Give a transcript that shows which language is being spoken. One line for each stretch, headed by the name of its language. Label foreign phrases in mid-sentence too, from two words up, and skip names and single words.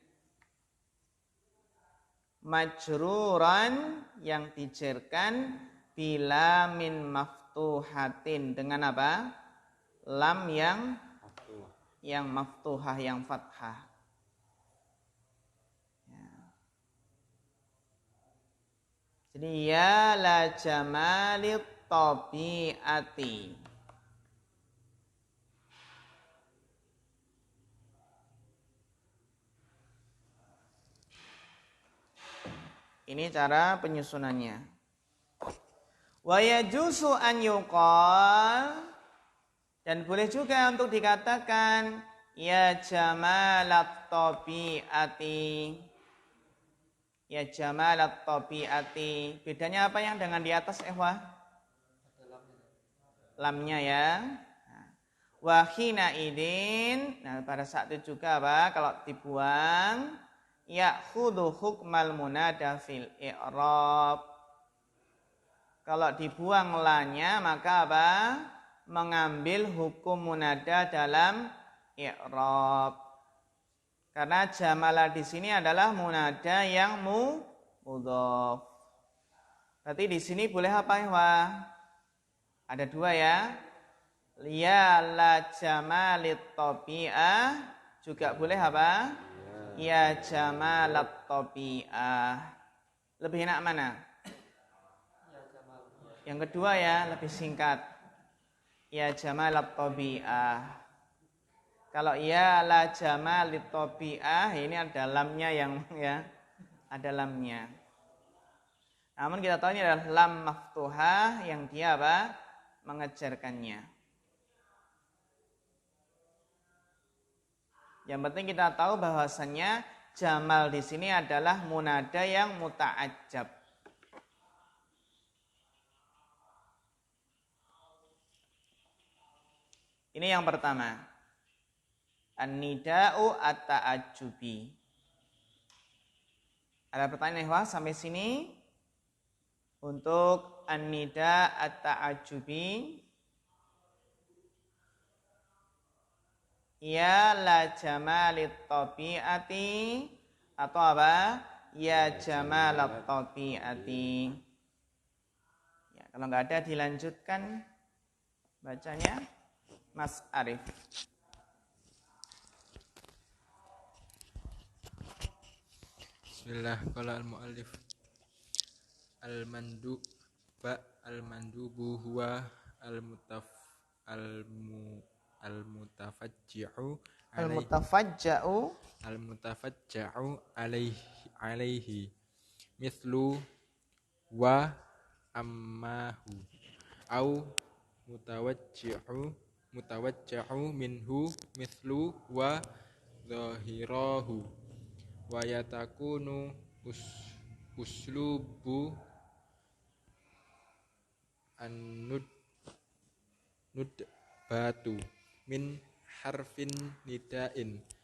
Indonesian: Majruran, yang dijerkan
Arabic: بلام مفتوحة,
Indonesian: dengan apa? Lam yang maftuhah, yang fathah. Ya.
Arabic: Jadi يا لجمال الطبيعة.
Indonesian: Ini cara penyusunannya.
Arabic: ويجوز أن يقال,
Indonesian: Dan boleh juga untuk dikatakan
Arabic: يا جمال الطبيعة. يا جمال الطبيعة.
Indonesian: Bedanya apa yang dengan di atas ikhwah? Lamnya ya.
Arabic: وحينئذ.
Indonesian: Nah, pada saat itu juga apa? Kalau dibuang
Arabic: يأخذ حكم المنادى في الإعراب.
Indonesian: Kalau dibuang lanya maka apa? Mengambil hukum munada dalam i'rab. Karena jamala di sini adalah munada yang mudhaf. Berarti di sini boleh apa ya? Ada dua ya.
Arabic: يا لجمال الطبيعة
Indonesian: juga boleh apa?
Arabic: يا جمال الطبيعة.
Indonesian: Lebih enak mana? Yang kedua ya, lebih singkat.
Arabic: يا جمال الطبيعة.
Indonesian: Kalau
Arabic: يا لجمال الطبيعة
Indonesian: ini ada lamnya yang ya, ada lamnya. Namun kita tahu ini adalah lam maftuhah yang dia apa? Mengejarkannya. Yang penting kita tahu bahwasannya jamal di sini adalah munada yang muta'ajjab. Ini yang pertama.
Arabic: النداء التعجبي.
Indonesian: Ada pertanyaan ya sampai sini? Untuk
Arabic: النداء التعجبي. يا لجمال الطبيعة
Indonesian: atau apa?
Arabic: يا جمال الطبيعة.
Indonesian: Ya, kalau nggak ada dilanjutkan bacanya Mas Arif.
Arabic: بسم الله، قال المؤلف المندوب هو المتفجع عليه مثل وا أماه أو متوجع منه مثل وا ظهراه ويتكون أسلوب الندبة من حرف نداء